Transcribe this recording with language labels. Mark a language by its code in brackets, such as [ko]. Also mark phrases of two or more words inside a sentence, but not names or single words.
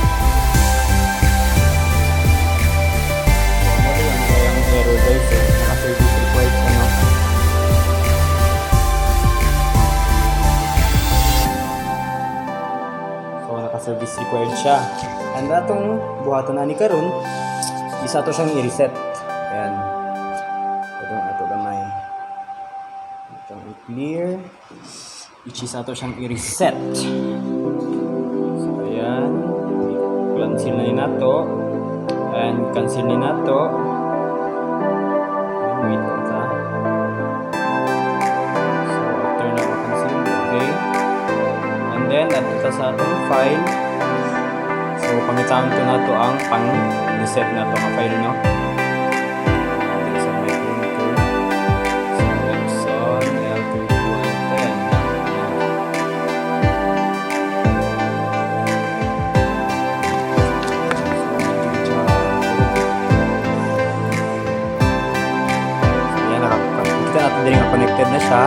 [tl] So ano yung error guys, naka- [en] service required [tl] ka, no? [en] Service required siya. [ceb] And atong buhaton na ni karon isa to siyang i-reset. Ayan. [tl] Ito gamay. Itong i-clear. [en] Which is [ceb] ato siyang i-reset. [en] So ayan. [ceb] Cancel na ni nato. And cancel ni nato. [en] Wait lang sa. [ceb] So after na cancel. [en] Okay. And then [ceb] ato sa atong file. So pangitaan ko na to ang pang-reset na to ang file, no? [tl] Dito sa [en] my printer. [tl] So Epson L3110. So yan, nakikita natin din [ceb] nga connected na siya.